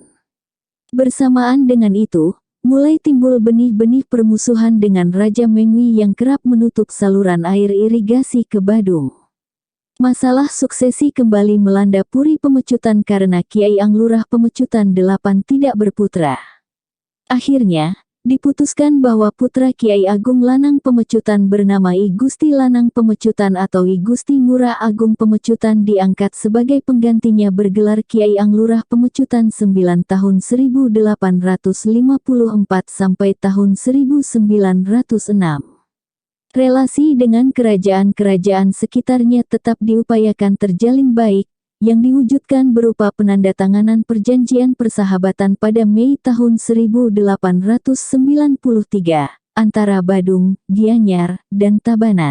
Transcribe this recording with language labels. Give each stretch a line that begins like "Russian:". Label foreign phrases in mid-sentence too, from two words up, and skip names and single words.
Indonesian: Bersamaan dengan itu, mulai timbul benih-benih permusuhan dengan Raja Mengwi yang kerap menutup saluran air irigasi ke Badung. Masalah suksesi kembali melanda Puri Pemecutan karena Kiai Anglurah Pemecutan VIII tidak berputra. Akhirnya, diputuskan bahwa putra Kiai Agung Lanang Pemecutan bernama I Gusti Lanang Pemecutan atau I Gusti Ngurah Agung Pemecutan diangkat sebagai penggantinya bergelar Kiai Anglurah Pemecutan IX tahun 1854 sampai tahun 1906. Relasi dengan kerajaan-kerajaan sekitarnya tetap diupayakan terjalin baik, yang diwujudkan berupa penandatanganan perjanjian persahabatan pada Mei tahun 1893 antara Badung, Gianyar, dan Tabanan.